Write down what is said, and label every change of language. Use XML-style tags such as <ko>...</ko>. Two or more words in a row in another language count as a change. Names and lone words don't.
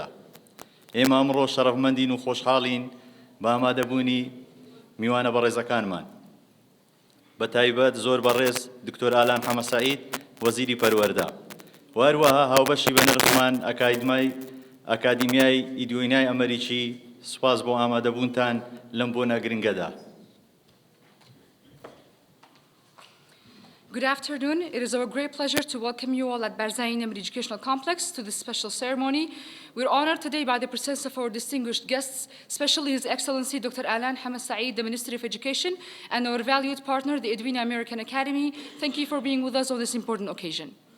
<ckb>ئێمە ئەمڕۆ شەرەفمەندین و خۆشحاڵین بە ئامادەبوونی میوانە بەڕێزەکانمان. بە تایبەت زۆر بەڕێز دکتۆر ئالان حەمەسەعید وەزیری پەروەردە، وهروەها هاوبەشی بەنرخمان ئەکادیمیای ئیدیۆنیای ئەمریکی. سوپاس بۆ ئامادەبوونتان لەم بۆنە گرنگەدا.</ckb> <en>Good afternoon. It is our great pleasure to welcome you all at Barzani Namr Educational Complex to this special ceremony. We're honored today by the presence of our distinguished guests, especially His Excellency Dr. Alan Hamassaeed, the Ministry of Education, and our valued partner, the Edwina American Academy. Thank you for being with us on this important occasion.</en>